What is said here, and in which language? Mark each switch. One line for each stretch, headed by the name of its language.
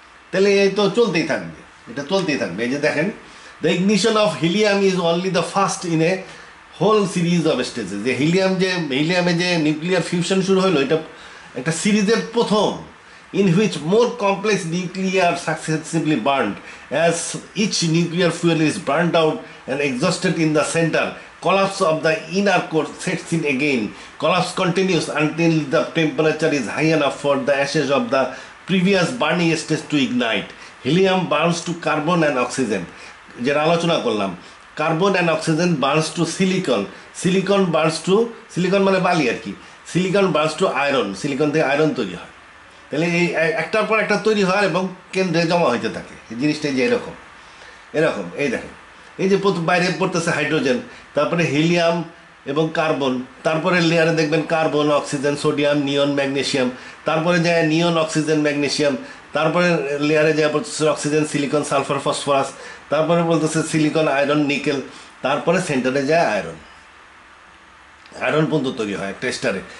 Bangla: তাহলে এই তো চলতেই থাকবে, এটা চলতেই থাকবে। এই যে দেখেন,
English: The ignition of helium is only the first in a whole series of stages.
Bangla: যে হিলিয়ামে যে নিউক্লিয়ার ফিউশন শুরু হলো, এটা একটা সিরিজের প্রথম,
English: in which more complex nuclei successively burned. As each nuclear fuel is burnt out and exhausted in the center, collapse of the inner core sets in again. Collapse continues until the temperature is high enough for the ashes of the previous burning stage to ignite. Helium burns to carbon and oxygen.
Bangla: যেটা আলোচনা করলাম,
English: carbon and oxygen burns to silicon,
Bangla: silicon মানে বালি আর কি,
English: silicon burns to iron,
Bangla: silicon থেকে iron তৈরি হয়। তাহলে এই একটার পর একটা তৈরি হয় এবং কেন্দ্রে জমা হইতে থাকে। এই জিনিসটা যে এরকম এই দেখেন, এই যে বাইরে পড়তেছে হাইড্রোজেন, তারপরে হিলিয়াম এবং কার্বন, তারপরে লেয়ারে দেখবেন কার্বন, অক্সিজেন, সোডিয়াম, নিয়ন, ম্যাগনেশিয়াম, তারপরে যায় নিয়ন, অক্সিজেন, ম্যাগনেশিয়াম, তারপরে লেয়ারে যায় বলতেছে অক্সিজেন, সিলিকন, সালফার, ফসফরাস, তারপরে বলতেছে সিলিকন, আয়রন, নিকেল, তারপরে সেন্টারে যায় আয়রন পর্যন্ত তৈরি হয় একটা স্টারে।